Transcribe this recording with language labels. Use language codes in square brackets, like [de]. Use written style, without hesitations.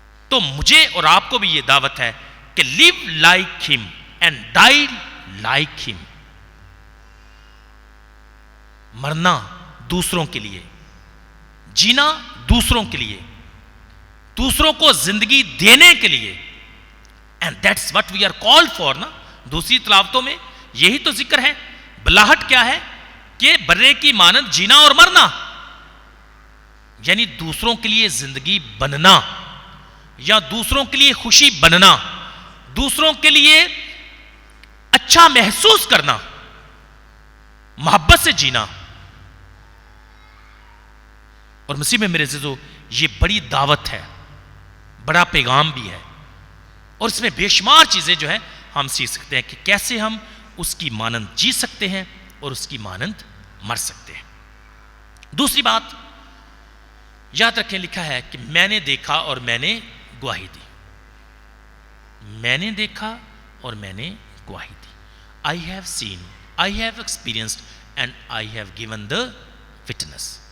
[ur] تو مجھے اور آپ کو بھی یہ دعوت ہے کہ live like him and die like him. مرنا دوسروں کے لیے, جینا دوسروں کے لیے, دوسروں کو زندگی دینے کے لیے. [en] And that's what we are called for نا. [ur] دوسری تلاوتوں میں یہی تو ذکر ہے. بلاہٹ کیا ہے؟ کہ برے کی مانند جینا اور مرنا, یعنی دوسروں کے لیے زندگی بننا یا دوسروں کے لیے خوشی بننا, دوسروں کے لیے اچھا محسوس کرنا, محبت سے جینا. اور مسیح میں میرے عزیزو یہ بڑی دعوت ہے, بڑا پیغام بھی ہے, اور اس میں بے شمار چیزیں جو ہیں ہم سیکھ سکتے ہیں کہ کیسے ہم اس کی مانند جی سکتے ہیں اور اس کی مانند مر سکتے ہیں. دوسری بات یاد رکھیں, لکھا ہے کہ میں نے دیکھا اور میں نے گواہی دی. میں نے دیکھا اور میں نے گواہی دی. [en] I have seen, I have experienced and I have given the witness.